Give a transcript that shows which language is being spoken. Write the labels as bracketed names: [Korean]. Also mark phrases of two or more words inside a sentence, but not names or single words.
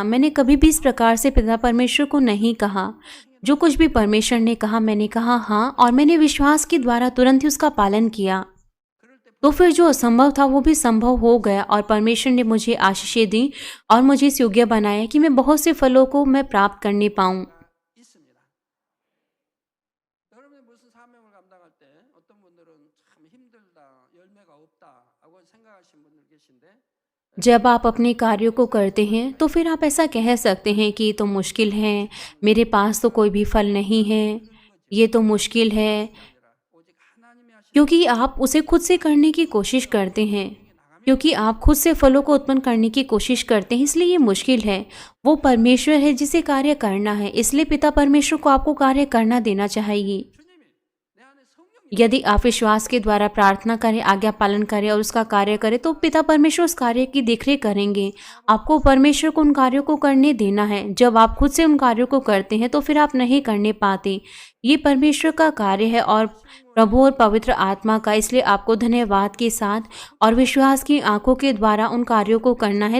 [Hindi] मैंने कभी भी इस प्रकार से पिता परमेश्वर को नहीं कहा। जो कुछ भी परमेश्वर ने कहा मैंने कहा हाँ, और मैंने विश्वास के द्वारा तुरंत ही उसका पालन किया। तो फिर जो असंभव था वो भी संभव हो गया और परमेश्वर ने मुझे आशीषें दी और मुझे इस योग्य बनाया कि मैं बहुत से फलों को मैं प्राप्त करने पाऊँ। [Korean] 여러분이 무슨 사명을 감당할 때 어떤 분들은 참 힘들다, 열매가 없다 하고 생각하시는 분들 계신데 [Hindi] जब आप अपने कार्यों को करते हैं तो फिर आप ऐसा कह सकते हैं कि ये तो मुश्किल है, मेरे पास तो कोई भी फल नहीं है, ये तो मुश्किल है, [Korean] 오직 하나님이 하신 [Hindi] क्योंकि आप उसे खुद से करने की कोशिश करते हैं। क्योंकि आप खुद से फलों को उत्पन्न करने की कोशिश करते हैं, इसलिए ये मुश्किल है। वो परमेश्वर है जिसे कार्य करना है, इसलिए पिता परमेश्वर को आपको कार्य करना देना चाहिए। [Korean] 주님이 내 안에 성령이 [Hindi] यदि आप विश्वास के द्वारा प्रार्थना करें, आज्ञा पालन करें और उसका कार्य करें, तो पिता परमेश्वर उस कार्य की देखरेख करेंगे। आपको परमेश्वर को उन कार्यों को करने देना है। जब आप खुद से उन कार्यों को करते हैं तो फिर आप नहीं करने पाते। ये परमेश्वर का कार्य है और प्रभु और पवित्र आत्मा का, इसलिए आपको धन्यवाद के साथ और विश्वास की आंखों के द्वारा उन कार्यों को करना है।